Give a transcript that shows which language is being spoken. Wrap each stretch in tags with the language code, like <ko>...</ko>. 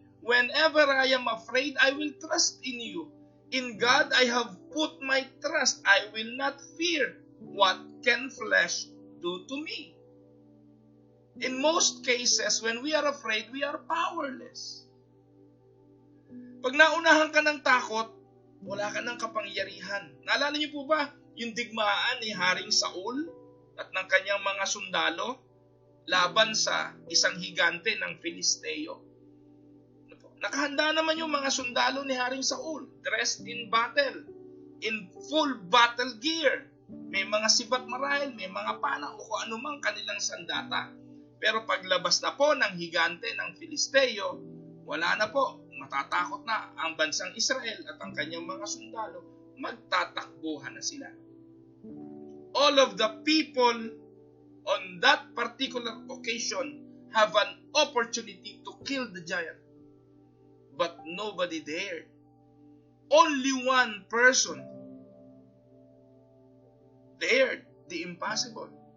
<en>Whenever I am afraid, I will trust in you. In God I have put my trust. I will not fear. What can flesh do to me? In most cases, when we are afraid, we are powerless.</en> <tl>Pag naunahan ka ng takot, wala ka ng kapangyarihan. Naalala niyo po ba yung digmaan ni Haring Saul at ng kanyang mga sundalo laban sa isang higante ng Filisteo? Nakahanda naman yung mga sundalo ni Haring Saul,</tl> <en>dressed in battle, in full battle gear.</en> <tl>May mga sibat marahil, may mga pana o kung anumang kanilang sandata. Pero paglabas na po ng higante ng Filisteo, wala na po. Matatakot na ang bansang Israel at ang kanyang mga sundalo. Magtatakbuhan na sila.</tl> <en>All of the people on that particular occasion have an opportunity to kill the giant. But nobody dared. Only one person dared the impossible.</en>